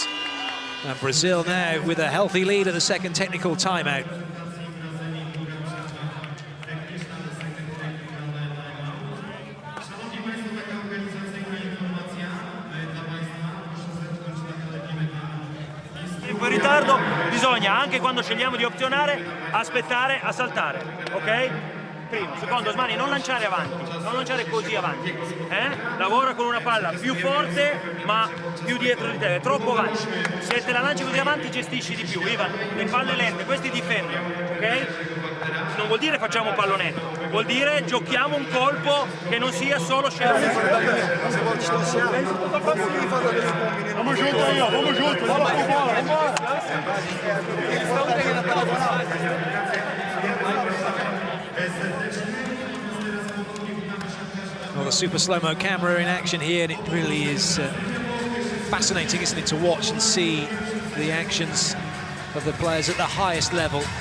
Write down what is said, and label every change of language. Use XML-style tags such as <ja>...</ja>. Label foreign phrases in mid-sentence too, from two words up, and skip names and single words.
<en>And Brazil now with a healthy lead at the second technical timeout.</en> <it>In ritardo bisogna, anche quando scegliamo di opzionare, aspettare a saltare, ok? Primo, secondo, Osmani, non lanciare avanti, non lanciare così avanti, lavora con una palla più forte ma più dietro di te, è troppo avanti. Se te la lanci così avanti gestisci di più, Ivan, le palle lente, questi difendono, ok? Non vuol dire facciamo pallonetto, vuol dire giochiamo un colpo che non sia solo scelta.</it> <pt>Vamos junto aí, ó, vamos junto, vamos com bola,</pt> <en>Well, the super slow-mo camera in action here, and it really is fascinating, isn't it, to watch and see the actions of the players at the highest level.</en>